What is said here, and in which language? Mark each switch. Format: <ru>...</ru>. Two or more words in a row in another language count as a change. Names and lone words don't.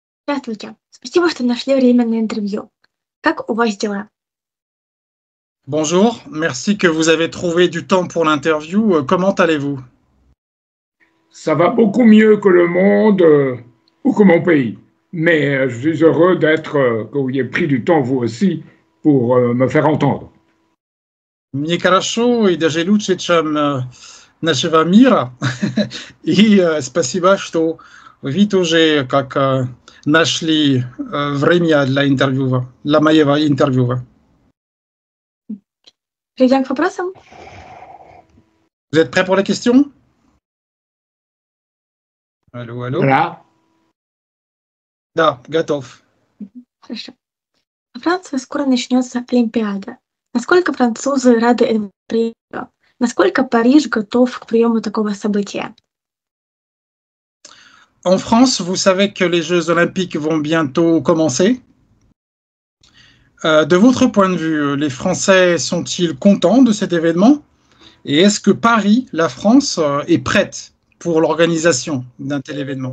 <ru>Здравствуйте. Спасибо, что нашли время на интервью. Как у вас дела?</ru> <fr>Bonjour, merci que vous avez trouvé du temps pour l'interview. Comment allez-vous? Ça va beaucoup mieux que le monde ou que mon pays. Mais je suis heureux que vous ayez pris du temps, vous aussi, pour me faire entendre.</fr> <ru>Мне хорошо и даже лучше, чем нашего мира. И спасибо, что вы тоже нашли время для моего интервью. Перейдем к вопросам.</ru> <fr>Vous êtes prêts pour les questions? Allô, allô? Voilà.</fr> <ru>Да, готов. Хорошо. Во Франции скоро начнется Олимпиада. Насколько французы рады этому приему? Насколько Париж готов к приему такого события?</ru> <fr>En France, vous savez que les Jeux Olympiques vont bientôt commencer. De votre point de vue, les Français sont-ils contents de cet événement? Et est-ce que Paris, la France, est prête pour l'organisation d'un tel événement?</fr>